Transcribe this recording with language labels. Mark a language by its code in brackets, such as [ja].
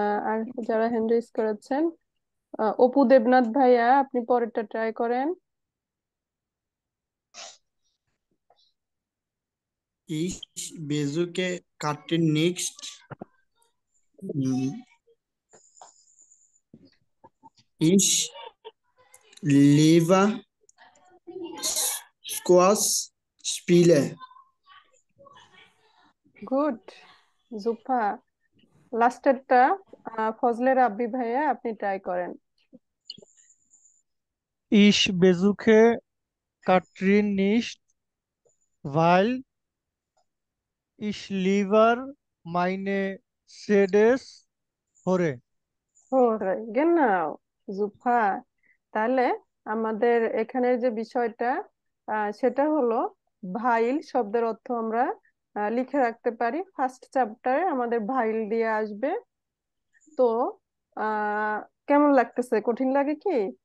[bn] আর যারা hand raise করেছেন, অপু দেবনাথ ভাইয়া আপনি পরেরটা ট্রাই করেন। [de] Ich besuche Katrin nicht. Ich liebe Squash spiele. [bn] Good জুফা। লাস্টেরটা Fazle রাব্বি ভাইয়া আপনি ট্রাই করেন। [de] Ich besuche Katrin nicht, weil ich lieber meine CDs höre. [bn] গেনাও জুফা। তাহলে আমাদের এখানের যে বিষয়টা সেটা হলো ভাইল শব্দের অর্থ আমরা লিখে রাখতে পারি। ফার্স্ট চ্যাপ্টারে আমাদের ভাইল দিয়ে আসবে। তো আহ কেমন লাগতেছে, কঠিন লাগে কি?